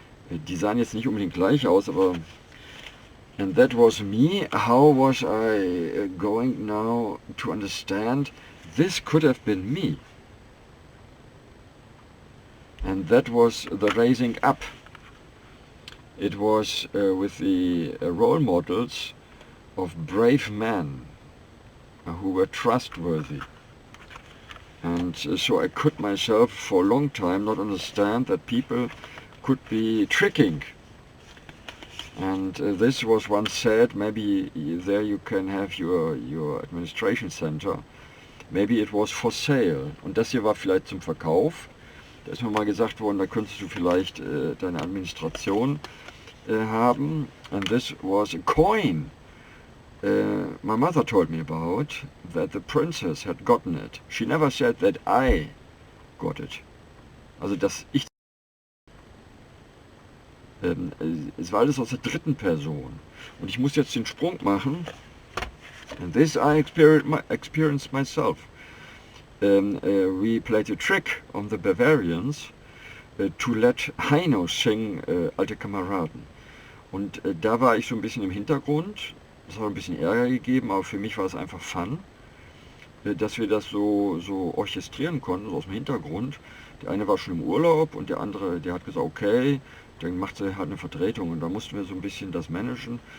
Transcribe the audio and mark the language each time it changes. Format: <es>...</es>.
<de>Die sahen jetzt nicht unbedingt gleich aus, aber</de> <en>and that was me. How was I going now to understand this could have been me? And that was the raising up. It was with the role models of brave men who were trustworthy. And so I could myself for a long time not understand that people could be tricking. And this was once said, maybe there you can have your administration center. Maybe it was for sale.</en> <de>Und das hier war vielleicht zum Verkauf. Da ist mir mal gesagt worden, da könntest du vielleicht deine Administration haben.</de> <en>And this was a coin. My mother told me about that the princess had gotten it. She never said that I got it.</en> <de>Also dass ich es war alles aus der dritten Person. Und ich muss jetzt den Sprung machen.</de> <en>And this I experienced myself. We played a trick on the Bavarians to let Heino sing Alte Kameraden.</en> <de>Und da war ich so ein bisschen im Hintergrund. Das hat ein bisschen Ärger gegeben, aber für mich war es einfach Fun, dass wir das so orchestrieren konnten, so aus dem Hintergrund. Der eine war schon im Urlaub und der andere, der hat gesagt, okay, dann macht sie halt eine Vertretung und da mussten wir so ein bisschen das managen.</de>